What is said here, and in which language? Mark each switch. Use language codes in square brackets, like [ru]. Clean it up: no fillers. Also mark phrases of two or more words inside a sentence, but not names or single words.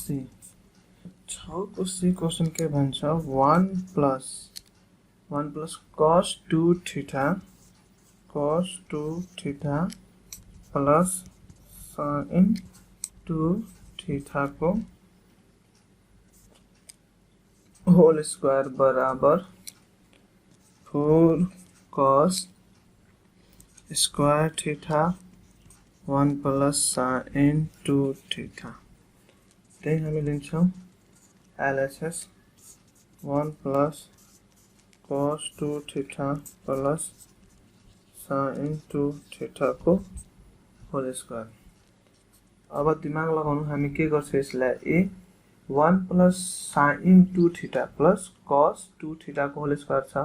[en] C question [ne] के भन्छ [en] 1 plus cos 2 theta plus sin 2 theta [ne] को [en] whole square [ne] बराबर [en] 4 cos square theta 1 plus sin 2 theta। [ne] त्यही हामी लिन्छौं [en] LHS 1 plus cos 2 theta plus sin 2 theta [ne] को [en] whole square. [ne] अब दिमाग लगाउनु हामी के गर्छौं यसलाई [en] 1 plus sin 2 theta plus cos 2 theta [ne] को [en] whole square [ne] छ।